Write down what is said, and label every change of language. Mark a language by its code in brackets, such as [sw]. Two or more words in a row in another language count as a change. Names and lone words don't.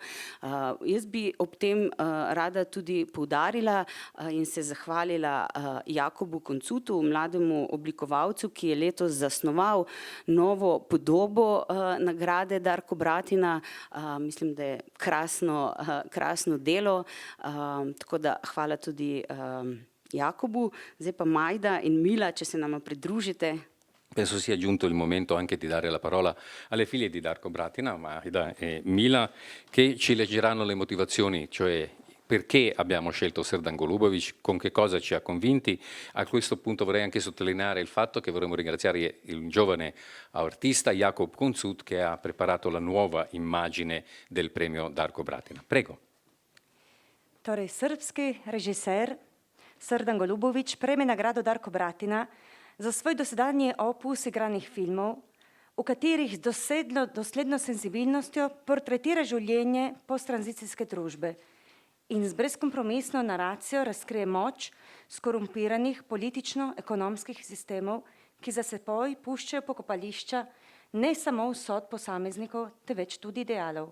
[sl] Jaz bi ob tem rada tudi poudarila in se zahvalila Jakobu Koncutu, mlademu oblikovalcu, ki je letos zasnoval novo podobo nagrade Darko Bratina. Mislim, da je krasno delo, tako da hvala tudi Jakobu. Zdaj pa Majda in Mila, če se nama pridružite. [it] Penso sia giunto il momento anche di dare la parola alle figlie di Darko Bratina, Majda e Mila, che ci leggeranno le motivazioni, cioè perché abbiamo scelto Srdan Golubovic, con che cosa ci ha convinti. A questo punto vorrei anche sottolineare il fatto che vorremmo ringraziare il giovane artista Jakub Koncut che ha preparato la nuova immagine del premio Darko Bratina. Prego. [sl] Torej, srpski režiser Srdan Golubovic prejme nagrado Darko Bratina za svoj dosedanji opus igranih filmov, v katerih z dosledno senzibilnostjo portretira življenje posttranzicijske družbe in z brezkompromisno naracijo razkrije moč skorumpiranih politično-ekonomskih sistemov, ki za seboj puščajo pokopališča ne samo vsot posameznikov, temveč tudi idealov.